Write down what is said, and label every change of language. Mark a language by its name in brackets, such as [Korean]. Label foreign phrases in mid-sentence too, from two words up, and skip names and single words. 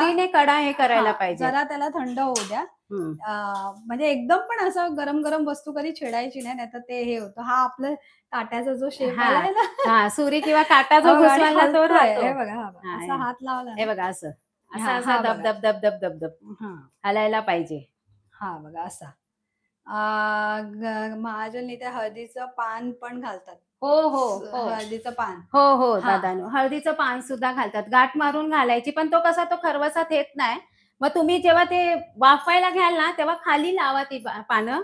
[Marathi] सुरीने कडा हे करायला हां, पाहिजे. जरा त्याला थंड होऊ द्या. हं. म्हणजे एकदम पण असं गरम-गरम वस्तू कधी छेडायची नाही, नाहीतर ते हे होतं. हा आपलं काट्याचा जो शेप हां. आलाय ना हां, सुरी किंवा काटा जो हो आणि घुसवायला तो हलतोय. राहतो. हे बघा, हा बघा. हां, असा हात लावला हे ना बघा असं. असा हां, असा हा दब, बघा. दब, दब, दब, दब, दब हां, हलायला पाहिजे. हा बघा असा. महाजन इथे हळदीचं पान पण घालतात. हो, हो, हो. हळदीचं पान. हो, हो, हां. दादानो. हळदीचं पान सुद्धा घालतात. गाठ मारून घालायची, पण तो कसा तो खरवसात येत नाही. मग तुम्ही जेव्हा ते वाफवायला घ्याल ना, तेव्हा खाली लावा ती पानं